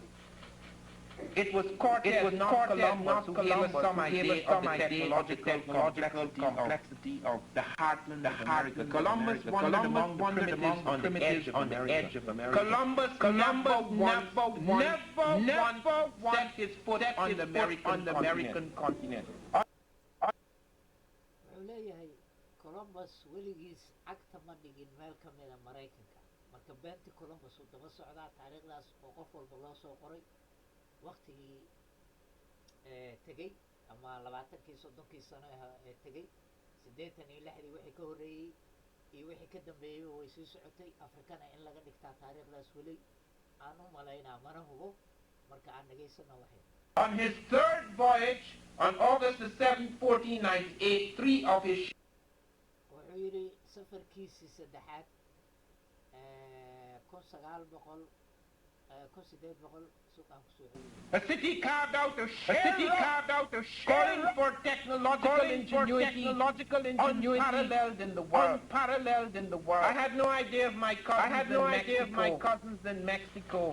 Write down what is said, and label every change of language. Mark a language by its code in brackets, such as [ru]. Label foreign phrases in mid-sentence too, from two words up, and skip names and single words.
[en] It was Cortez, not Columbus, who gave us some idea of the technological complexity of the heartland of America. Columbus wandered among the primitives on the edge of America. Columbus never set his foot on the American continent. [so] wuxuu leeyahay Columbus weligiis cagta ma dhigin meel ka mid ah Mareykanka. Marka beenti Columbus uu daba socdaa taariikhdaas oo qof walba loo soo qoray waqtigii tegey ama 20kii 30kii sano ee tegey 86dii wixii ka horeeyay iyo wixii ka dambeeyay way sii socotay Afrikana in laga dhigtaa taariikhdaas weli aan u malaynaa mana hubo marka aan dhageysano waxay. [en] On his third voyage, on August the 7th, 1498, three of his [so] wuxuu yidhi safarkiisii saddexaad 1900 [en] a city carved out of calling for technological ingenuity unparalleled in the world. I had no idea of my cousins in Mexico.